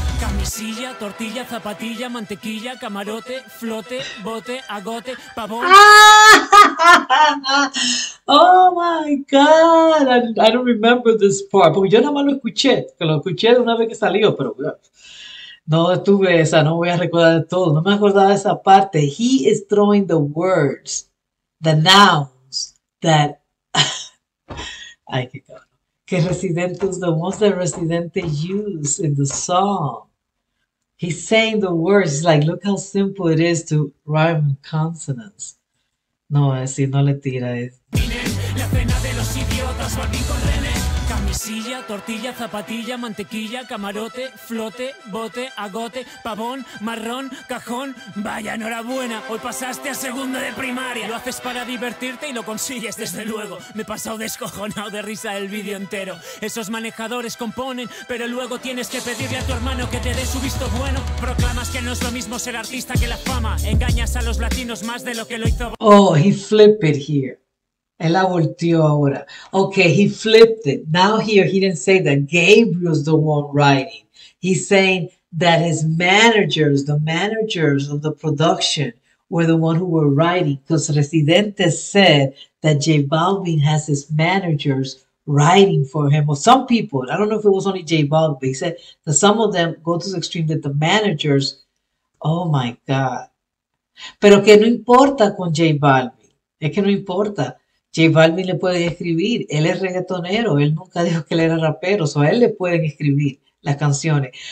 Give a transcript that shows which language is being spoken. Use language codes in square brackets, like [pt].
[es] Camisilla, tortilla, zapatilla, mantequilla, camarote, flote, bote, agote, pavón. [en] Oh my God, I don't remember this part, [es] porque yo nada más lo escuché, que lo escuché de una vez que salió, pero no estuve esa, no voy a recordar de todo, no me acordaba de esa parte. [en] He is throwing the words, the nouns that [es] ay, qué cabrón. [en] Que Residente is the ones that Residente use in the song. He's saying the words. He's like, look how simple it is to rhyme consonants. [es] No, así no le tira eso. La cena de los idiotas, Balvin con René. Camisilla, tortilla, zapatilla, mantequilla, camarote, flote, bote, agote, pavón, marrón, cajón. Vaya, enhorabuena, hoy pasaste a segundo de primaria. Lo haces para divertirte y lo consigues, desde luego. Me he pasado descojonado de risa el vídeo entero. Esos manejadores componen, pero luego tienes que pedirle a tu hermano que te dé su visto bueno. Proclamas que no es lo mismo ser artista que la fama. Engañas a los latinos más de lo que lo hizo. [en] Oh, he flipped it here. [es] Él la volteó ahora. [en] Okay, he flipped it. Now here, he didn't say that Gabriel's the one writing. He's saying that his managers, the managers of the production, were the one who were writing. Because Residente said that JBalvin has his managers writing for him. Or some people, I don't know if it was only JBalvin. He said that some of them go to the extreme that the managers, oh my God. [es] Pero que no importa con JBalvin. Es que no importa. JBalvin le puede escribir, él es reggaetonero, él nunca dijo que él era rapero, a él le pueden escribir las canciones.